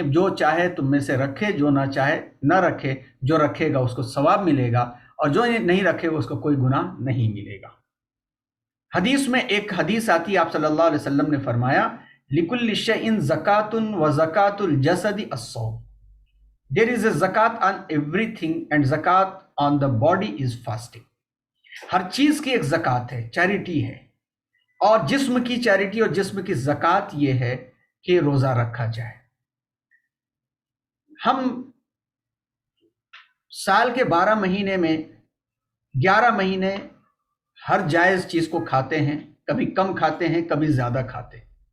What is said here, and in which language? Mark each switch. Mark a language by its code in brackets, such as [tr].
[ur] اب جو چاہے تم میں سے رکھے، جو نہ چاہے نہ رکھے. جو رکھے گا اس کو ثواب ملے گا، اور جو نہیں رکھے گا اس کو کوئی گناہ نہیں ملے گا. حدیث میں ایک حدیث آتی ہے، آپ صلی اللہ علیہ وسلم نے فرمایا [ar] لِكُلِّ شَيْءٍ زَكَاةٌ وَزَكَاةُ الْجَسَدِ الصَّوْمُ. [en] There is a zakat on everything and zakat on the body is fasting. [ur] ہر چیز کی ایک زکوٰۃ ہے، چیریٹی ہے، اور جسم کی چیریٹی اور جسم کی زکوٰۃ یہ ہے کہ روزہ رکھا جائے. ہم سال کے 12 مہینے میں 11 مہینے ہر جائز چیز کو کھاتے ہیں، کبھی کم کھاتے ہیں، کبھی زیادہ کھاتے ہیں.